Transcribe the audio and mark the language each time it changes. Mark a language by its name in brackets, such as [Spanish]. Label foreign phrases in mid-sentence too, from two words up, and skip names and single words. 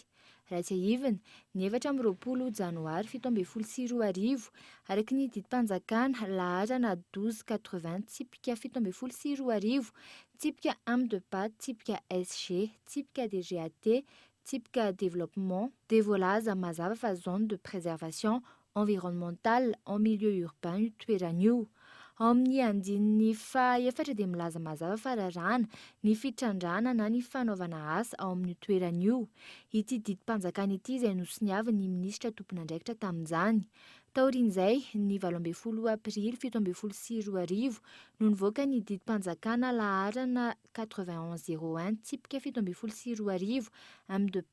[Malagasy] Raha tsy haivina, ny 4 janoary 2024 araka ny didim-panjakana laharana 1280 tsipika 2024 tsipika ame de pat tsipika SG tsipika DGAT tsipika [French] développement de [Malagasy] voalaza mazava fa [French] zone de préservation environnementale en milieu urbain [Malagasy] io toeran'io. Ao amin'ny andininy faha-efatra dia milaza mazava fa rarana ny fitrandrana na ny fanaovana asa ao amin'ny toeran'io. Ity didim-panjakana ity izay nosoniavy ny minisitra tompon'andraikitra tamin'izany. Taorian'izay ny 12 aprily 2024 no nivoaka ny didim-panjakana laharana 9101 tsipika 2024 ame de